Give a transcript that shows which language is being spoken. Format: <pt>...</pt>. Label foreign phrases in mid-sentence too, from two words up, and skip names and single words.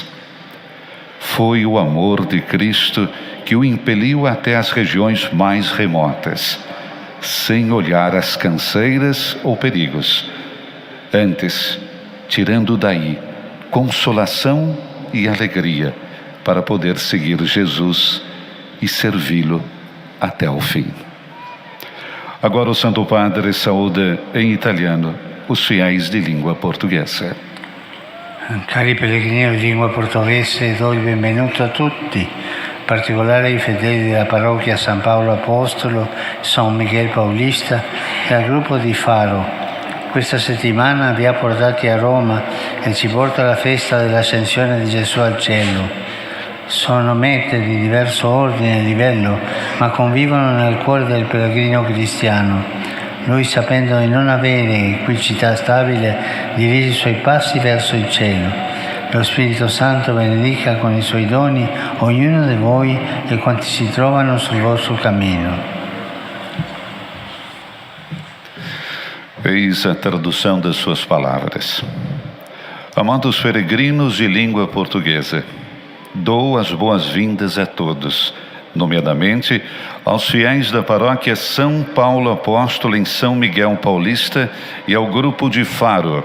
<pt>Foi o amor de Cristo que o impeliu até as regiões mais remotas, sem olhar as canseiras ou perigos, antes tirando daí consolação e alegria para poder seguir Jesus e servi-lo até o fim. Agora o Santo Padre saúda em italiano os fiéis de língua portuguesa.</pt> <it>Cari pellegrini di lingua portoghese, do il benvenuto a tutti, in particolare ai fedeli della parrocchia San Paolo Apostolo, San Miguel Paulista e al gruppo di Faro. Questa settimana vi ha portati a Roma e ci porta alla festa dell'ascensione di Gesù al cielo. Sono mete di diverso ordine e livello, ma convivono nel cuore del pellegrino cristiano. Lui, sapendo di non avere qui città stabile, dirige i suoi passi verso il cielo. Lo Spirito Santo benedica con i suoi doni ognuno di voi e quanti si trovano sul vostro cammino.</it> <pt>Eis a tradução das suas palavras. Amados peregrinos de língua portuguesa, dou as boas-vindas a todos, nomeadamente aos fiéis da paróquia São Paulo Apóstolo em São Miguel Paulista e ao grupo de Faro.</pt>